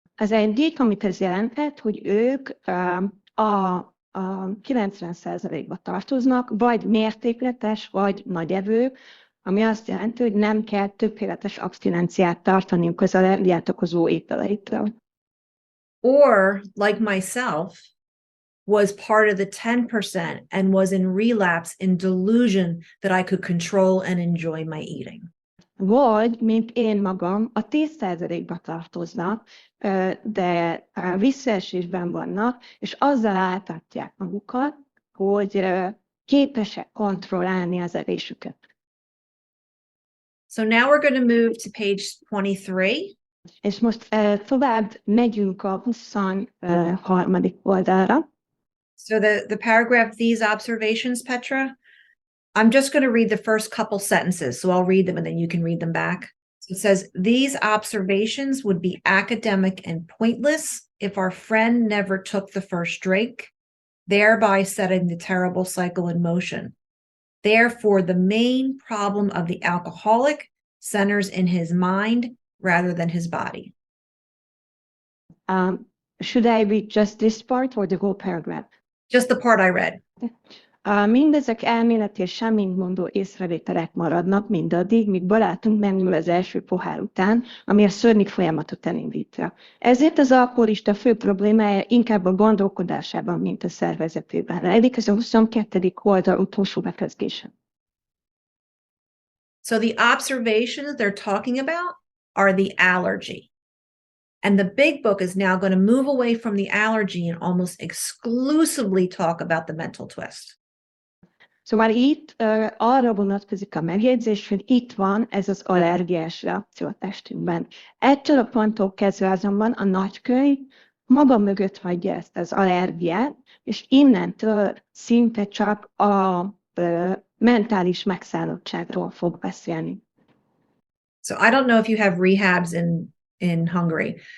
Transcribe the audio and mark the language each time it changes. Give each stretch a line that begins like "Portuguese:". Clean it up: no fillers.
Hungarian: Az egyik, amit ez jelentett, hogy ők a 90%-ba tartoznak, vagy mértékletes, vagy nagyevők, ami azt jelenti, hogy nem kell tökéletes abstinenciát tartaniuk az allergiát okozó ételeitől.
English: Or, like myself, was part of the 10% and was in relapse, in delusion that I could control and enjoy my eating.
Hungarian: Vagy, mint én magam, a 10%-ba tartoznak, de visszaesésben vannak, és azzal áltatják magukat, hogy képesek kontrollálni az evésüket.
English: So now we're going to move to page 23.
Hungarian: És most tovább megyünk a 23. oldalra.
English: So the paragraph, these observations, Petra, I'm just going to read the first couple sentences. So I'll read them and then you can read them back. So it says, these observations would be academic and pointless if our friend never took the first drink, thereby setting the terrible cycle in motion. Therefore, the main problem of the alcoholic centers in his mind rather than his body. Should I read just this part or the whole paragraph? Just the part I read.
Hungarian: Mindezek elméleti és semmintmondó észrevételek maradnak mindaddig, míg barátunk megnyúl az első pohár után, ami a szörnyű folyamatot elindítja. Ezért az alkoholista fő problémája inkább a gondolkodásában, mint a szervezetében rejlik. Ez a 22. oldal utolsó bekezdése.
English: So the observations they're talking about are the allergy. And the big book is now going to move away from the allergy and almost exclusively talk about the mental twist.
Hungarian: Szóval itt arra vonatkozik a megjegyzés, hogy itt van ez az allergiás reakció a testünkben. Ettől a ponttól kezdve azonban a nagykönyv maga mögött hagyja ezt az allergiát, és innentől szinte csak a mentális megszállottságról fog beszélni.
English: So I don't know if you have rehabs in Hungary.